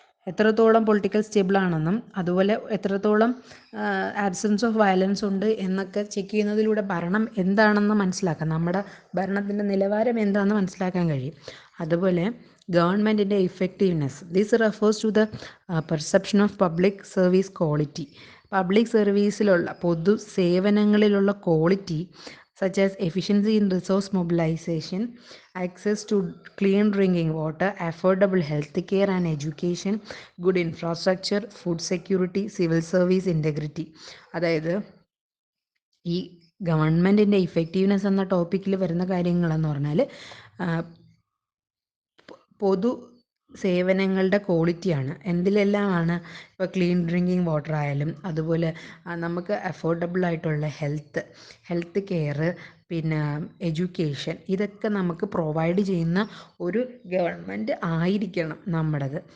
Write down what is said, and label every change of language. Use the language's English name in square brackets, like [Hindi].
[Malayalam] എത്രത്തോളം political stable ആണെന്നും അതുപോലെ എത്രത്തോളം ആബ്സെൻസ് ഓഫ് വയലൻസ് ഉണ്ട് എന്നൊക്കെ ചെക്ക് ചെയ്യുന്നതിലൂടെ ഭരണം എന്താണെന്ന് മനസ്സിലാക്കാം, നമ്മുടെ ഭരണത്തിൻ്റെ നിലവാരം എന്താണെന്ന് മനസ്സിലാക്കാൻ കഴിയും. അതുപോലെ ഗവൺമെൻറ്റിൻ്റെ effectiveness, [English] This refers to the perception of public service quality. [Malayalam] Public സർവീസിലുള്ള പൊതു സേവനങ്ങളിലുള്ള quality [English] such as efficiency in resource mobilization, access to clean drinking water, affordable health care and education, good infrastructure, food security, civil service integrity. [Malayalam] അതായത് ഈ ഗവൺമെൻറ്റിൻ്റെ effectiveness എന്ന ടോപ്പിക്കിൽ വരുന്ന കാര്യങ്ങളെന്ന് പറഞ്ഞാൽ പൊതു സേവനങ്ങളുടെ ക്വാളിറ്റിയാണ്. എന്തിലെല്ലാമാണ്? ഇപ്പോൾ ക്ലീൻ ഡ്രിങ്കിങ് വാട്ടർ ആയാലും, അതുപോലെ നമുക്ക് അഫോർഡബിൾ ആയിട്ടുള്ള ഹെൽത്ത് കെയർ, പിന്നെ എഡ്യൂക്കേഷൻ, ഇതൊക്കെ നമുക്ക് പ്രൊവൈഡ് ചെയ്യുന്ന ഒരു ഗവൺമെൻറ് ആയിരിക്കണം നമ്മുടേത്.